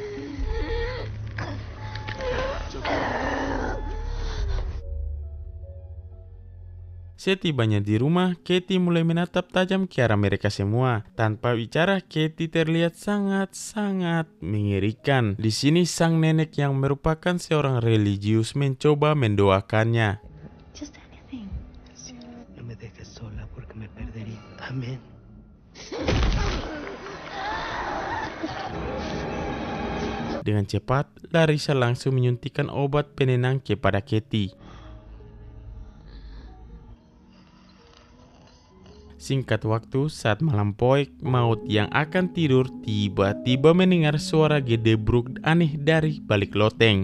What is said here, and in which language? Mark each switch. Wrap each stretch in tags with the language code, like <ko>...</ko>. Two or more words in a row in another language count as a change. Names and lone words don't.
<id>Setibanya di rumah, Katie mulai menatap tajam ke arah mereka semua. Tanpa bicara, Katie terlihat sangat-sangat mengerikan. Di sini sang nenek yang merupakan seorang religius mencoba mendoakannya.</id> <en>Just anything.</en> <es>No me dejes sola porque me perdería. Amén.</es> <id>Dengan cepat, Larissa langsung menyuntikkan obat penenang kepada Katie. Singkat waktu, saat malam poek, Maud yang akan tidur tiba-tiba mendengar suara gedebruk aneh dari balik loteng.</id>